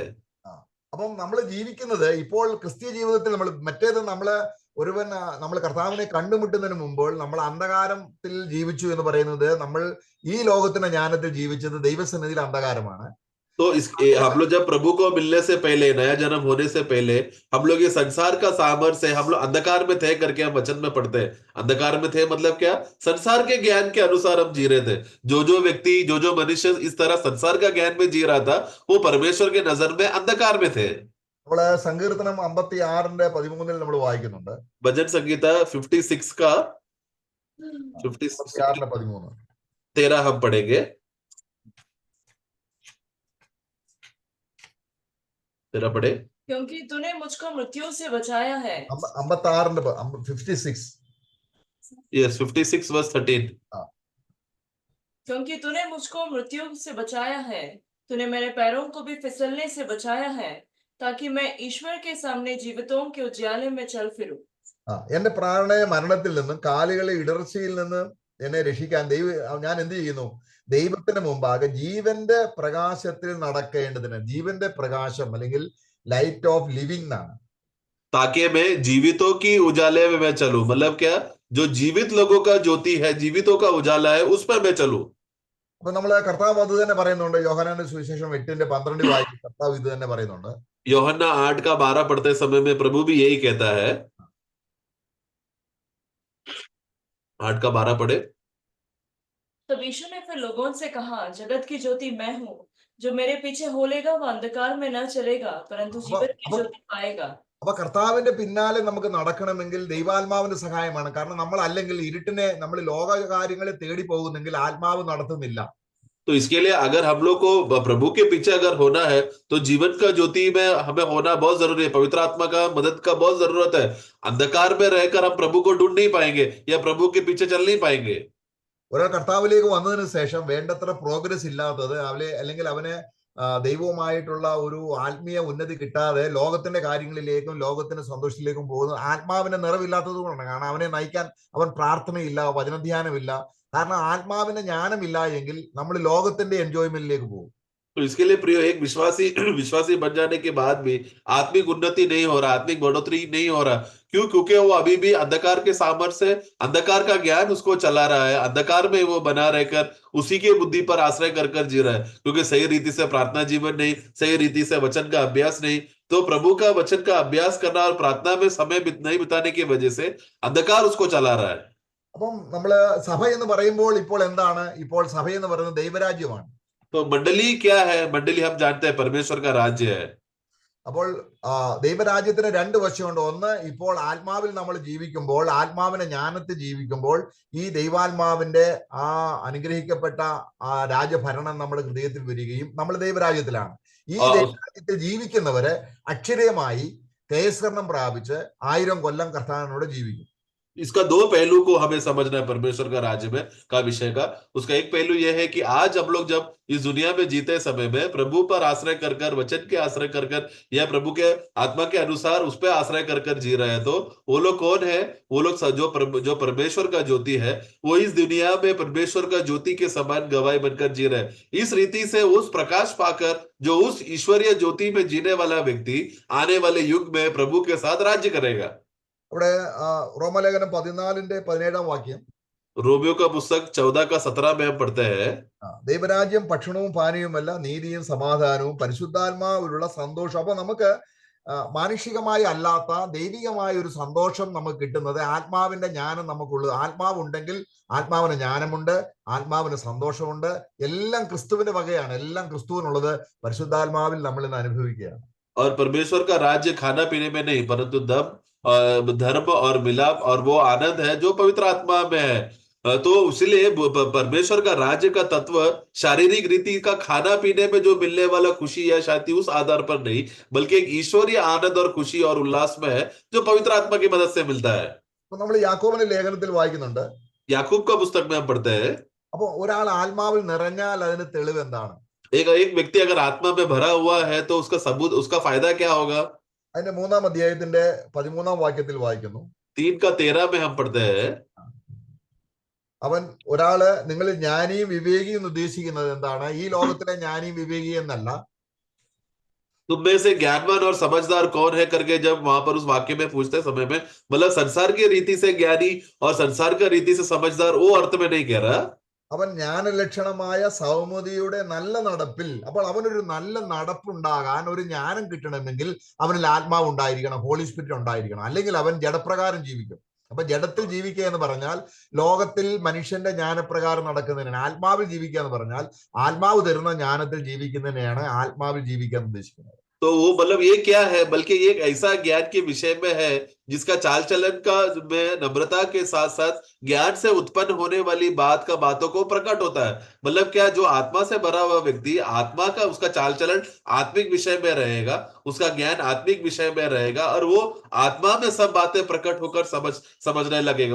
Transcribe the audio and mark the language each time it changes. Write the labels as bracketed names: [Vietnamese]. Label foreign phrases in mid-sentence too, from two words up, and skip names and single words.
[Malayalam] അപ്പം നമ്മൾ ജീവിക്കുന്നത് ഇപ്പോൾ ക്രിസ്തീയ ജീവിതത്തിൽ മറ്റേത് നമ്മൾ കർത്താവിനെ കണ്ടുമുട്ടുന്നതിന് മുമ്പോൾ നമ്മൾ അന്ധകാരത്തിൽ ജീവിച്ചു എന്ന് പറയുന്നത്, നമ്മൾ ഈ ലോകത്തിന്റെ ജ്ഞാനത്തിൽ ജീവിച്ചത് ദൈവസന്നിധിയിൽ അന്ധകാരമാണ്. [Hindi] तो हम लोग जब प्रभु को मिलने से पहले, नया जन्म होने से पहले, हम लोग ये संसार का सामर्थ्य से हम लोग अंधकार में थे करके हम वचन में पढ़ते हैं. अंधकार में थे मतलब क्या? संसार के ज्ञान के अनुसार हम जी रहे थे. जो व्यक्ति, जो मनुष्य इस तरह संसार का ज्ञान में जी रहा था, वो परमेश्वर के नजर में अंधकार में थे. [Malayalam] നമ്മള് സങ്കീർത്തനം 56:13 നമ്മൾ വായിക്കുന്നുണ്ട്. [Hindi] भजन संगीता 56 का 13 हम पढ़ेंगे. तेरा पढ़े. क्योंकि तूने मुझको मृत्यु से बचाया है. 56. [English] Yes, 56 verse 13. [Hindi] क्योंकि तूने मुझको मृत्यु से बचाया है, तूने मेरे पैरों को भी फिसलने से बचाया है, ताकि मैं ईश्वर के सामने जीवितों के उजियाले में चल फिरूं. [Malayalam] എന്റെ പ്രാണനെ മരണത്തിൽ നിന്നും കാലുകളെ ഇടർച്ചയിൽ നിന്നും എന്നെ രക്ഷിക്കാൻ ഞാൻ എന്ത് ചെയ്യുന്നു? ദൈവത്തിന് മുമ്പാകെ ജീവന്റെ പ്രകാശത്തിൽ നടക്കേണ്ടതിന്, ജീവന്റെ പ്രകാശം അല്ലെങ്കിൽ [English] light of living [Malayalam] എന്നാണ്. [Hindi] ताकि मैं जीवितों की उजाले में मैं चलूं. मतलब क्या? जो जीवित लोगों का ज्योति है, जीवितों का उजाला है, उस पर मैं चलूं. [Malayalam] അപ്പൊ നമ്മള് കർത്താവ് അത് തന്നെ പറയുന്നുണ്ട്. യോഹന്നാന്റെ സുവിശേഷം 8:12 വായിക്കും. കർത്താവ് ഇത് തന്നെ പറയുന്നുണ്ട്. [Hindi] യോഹन्ना 8:12 पढ़ते समय में प्रभु भी यही कहता है. 8:12 पढ़े. तब यीशु ने फिर लोगों से कहा, जगत की ज्योति मैं हूँ. जो मेरे पीछे होलेगा वो अंधकार में न चलेगा, परंतु जीवन की ज्योति पाएगा. [Malayalam] അപ്പൊ കർത്താവിന്റെ പിന്നാലെ നമുക്ക് നടക്കണമെങ്കിൽ ദൈവാത്മാവിന്റെ സഹായമാണ്. കാരണം നമ്മൾ അല്ലെങ്കിൽ നമ്മൾ ലോക കാര്യങ്ങളെ തേടി പോകുന്നെങ്കിൽ ആത്മാവ് നടത്തുന്നില്ല. [Hindi] तो इसके लिए अगर हम लोग को प्रभु के पीछे अगर होना है, तो जीवन का ज्योति में हमें होना बहुत जरूरी है. पवित्र आत्मा का मदद का बहुत जरूरत है. अंधकार में रहकर हम प्रभु को ढूंढ नहीं पाएंगे या प्रभु के पीछे चल नहीं पाएंगे. [Malayalam] ഒരാൾ കർത്താവിലേക്ക് വന്നതിന് ശേഷം വേണ്ടത്ര പ്രോഗ്രസ് ഇല്ലാത്തത്, അല്ലെങ്കിൽ അവന് ദൈവവുമായിട്ടുള്ള ഒരു ആത്മീയ ഉന്നതി കിട്ടാതെ ലോകത്തിന്റെ കാര്യങ്ങളിലേക്കും ലോകത്തിന്റെ സന്തോഷത്തിലേക്കും പോകുന്നത് ആത്മാവിന്റെ നിറവില്ലാത്തത് കൊണ്ടാണ്. കാരണം അവനെ നയിക്കാൻ അവൻ പ്രാർത്ഥനയില്ല, വചനധ്യാനമില്ല. കാരണം ആത്മാവിന്റെ ജ്ഞാനമില്ല എങ്കിൽ നമ്മൾ ലോകത്തിന്റെ എൻജോയ്മെന്റിലേക്ക് പോകും. [Hindi] तो इसके लिए प्रियो, एक विश्वासी बन जाने के बाद भी आत्मिक उन्नति नहीं हो रहा, आत्मिक बढ़ोतरी नहीं हो रहा. क्यों? क्योंकि वो अभी भी अंधकार के सामर्थ्य से, अंधकार का ज्ञान उसको चला रहा है. अंधकार में वो बना रहकर उसी के बुद्धि पर आश्रय कर जी रहा है. क्योंकि सही रीति से प्रार्थना जीवन नहीं, सही रीति से वचन का अभ्यास नहीं. तो प्रभु का वचन का अभ्यास करना और प्रार्थना में समय नहीं बिताने की वजह से अंधकार उसको चला रहा है. [Malayalam] അപ്പം നമ്മള് സഭ എന്ന് പറയുമ്പോൾ ഇപ്പോൾ എന്താണ്? ഇപ്പോൾ സഭ എന്ന് പറയുന്നത് ദൈവരാജ്യമാണ്. [Hindi] तो मंडली क्या है? मंडली हम जानते हैं परमेश्वर का राज्य है. [Malayalam] അപ്പോൾ ദൈവരാജ്യത്തിന് 2 വശമുണ്ട്. ഒന്ന്, ഇപ്പോൾ ആത്മാവിൽ നമ്മൾ ജീവിക്കുമ്പോൾ, ആത്മാവിന്റെ ജ്ഞാനത്തിൽ ജീവിക്കുമ്പോൾ ഈ ദൈവാത്മാവിന്റെ ആ അനുഗ്രഹിക്കപ്പെട്ട ആ രാജഭരണം നമ്മുടെ ഹൃദയത്തിൽ വരികയും നമ്മൾ ദൈവരാജ്യത്തിലാണ്. ഈ ദൈവരാജ്യത്തിൽ ജീവിക്കുന്നവര് അക്ഷരീയമായി തേജസ്കരണം പ്രാപിച്ച് 1000 കൊല്ലം കർത്താവിനോട് ജീവിക്കും. [Hindi] इसका 2 पहलू को हमें समझना है परमेश्वर का राज्य में का विषय का. उसका एक पहलू यह है कि आज हम लोग जब इस दुनिया में जीते समय में प्रभु पर आश्रय कर वचन के आश्रय कर या प्रभु के आत्मा के अनुसार उस पर आश्रय कर जी रहे हैं, तो वो लोग कौन है? वो लोग जो परमेश्वर का ज्योति है, वो इस दुनिया में परमेश्वर का ज्योति के समान गवाही बनकर जी रहे हैं. इस रीति से उस प्रकाश पाकर जो उस ईश्वरीय ज्योति में जीने वाला व्यक्ति आने वाले युग में प्रभु के साथ राज्य करेगा. [Malayalam] അവിടെ റോമലേഖനം 14:17 [Hindi] रोमियो का पुस्तक 14:17 में हम पढ़ते हैं, [Malayalam] ദൈവരാജ്യം ഭക്ഷണവും പാനീയവുമല്ല, നീതിയും സമാധാനവും പരിശുദ്ധാത്മാവിലുള്ള സന്തോഷം. അപ്പൊ നമുക്ക് മാനുഷികമായി അല്ലാത്ത ദൈവികമായ ഒരു സന്തോഷം നമുക്ക് കിട്ടുന്നത് ആത്മാവിന്റെ ജ്ഞാനം നമുക്കുള്ളത്. ആത്മാവ് ഉണ്ടെങ്കിൽ ആത്മാവിന് ജ്ഞാനമുണ്ട്, ആത്മാവിന് സന്തോഷമുണ്ട്. എല്ലാം ക്രിസ്തുവിന്റെ വകയാണ്, എല്ലാം ക്രിസ്തുവിനുള്ളത് പരിശുദ്ധാത്മാവിൽ നമ്മൾ ഇന്ന് അനുഭവിക്കുകയാണ്. [Hindi] और परमेश्वर का राज्य खाना पीने में नहीं, परंतु धर्म और मिलाप और वो आनंद है जो पवित्र आत्मा में है। तो इसलिए परमेश्वर का राज्य का तत्व शारीरिक रीति का खाना पीने में जो मिलने वाला खुशी या शांति उस आधार पर नहीं, बल्कि एक ईश्वरीय आनंद और खुशी और उल्लास में है जो पवित्र आत्मा की मदद से मिलता है। [Malayalam] അപ്പൊ നമ്മൾ യാക്കോബിന്റെ ലേഖനത്തിൽ വായിക്കുന്നുണ്ട്, [Hindi] याकूब का पुस्तक में हम पढ़ते हैं, [Malayalam] അപ്പൊ ഒരാൾ ആത്മാവിൽ നിറഞ്ഞാൽ അതിന് തെളിവ് എന്താണ്? [Hindi] एक व्यक्ति अगर आत्मा में भरा हुआ है तो उसका सबूत, उसका फायदा क्या होगा? [Malayalam] അതിന്റെ 3-ാം അധ്യായത്തിന്റെ 13-ാം വാക്യത്തിൽ വായിക്കുന്നു, [Hindi] 3:13 में हम पढ़ते हैं, [Malayalam] അവൻ ഒരാള് നിങ്ങൾ ജ്ഞാനിയും വിവേകിയും എന്ന് ഉദ്ദേശിക്കുന്നത് എന്താണ്? ഈ ലോകത്തിലെ ജ്ഞാനിയും വിവേകി എന്നല്ല. [Hindi] तुम में से ज्ञानवान और समझदार कौन है करके जब वहां पर उस वाक्य में पूछते समय में, मतलब संसार की रीति से ज्ञानी और संसार का रीति से समझदार वो अर्थ में नहीं कह रहा। [Malayalam] അവൻ ജ്ഞാനലക്ഷണമായ സൗമ്യതയുടെ നല്ല നടപ്പിൽ, അപ്പോൾ അവനൊരു നല്ല നടപ്പുണ്ടാകാൻ, ഒരു ജ്ഞാനം കിട്ടണമെങ്കിൽ അവനിൽ ആത്മാവ് ഉണ്ടായിരിക്കണം, [English] holy spirit [Malayalam] ഉണ്ടായിരിക്കണം, അല്ലെങ്കിൽ അവൻ ജഡപ്രകാരം ജീവിക്കും. അപ്പൊ ജഡത്തിൽ ജീവിക്കുക എന്ന് പറഞ്ഞാൽ ലോകത്തിൽ മനുഷ്യന്റെ ജ്ഞാനപ്രകാരം നടക്കുന്നതിനാണ്. ആത്മാവിൽ ജീവിക്കുക എന്ന് പറഞ്ഞാൽ ആത്മാവ് തരുന്ന ജ്ഞാനത്തിൽ ജീവിക്കുന്നതിനെയാണ് ആത്മാവിൽ ജീവിക്കാൻ ഉദ്ദേശിക്കുന്നത്. [Hindi] तो वो मतलब ये क्या है, बल्कि ये एक ऐसा ज्ञान के विषय में है जिसका चाल चलन का में नम्रता के साथ साथ ज्ञान से उत्पन्न होने वाली बातों को प्रकट होता है। मतलब क्या, जो आत्मा से भरा हुआ व्यक्ति, आत्मा का उसका चाल चलन आत्मिक विषय में रहेगा, उसका ज्ञान आत्मिक विषय में रहेगा और वो आत्मा में सब बातें प्रकट होकर समझने लगेगा।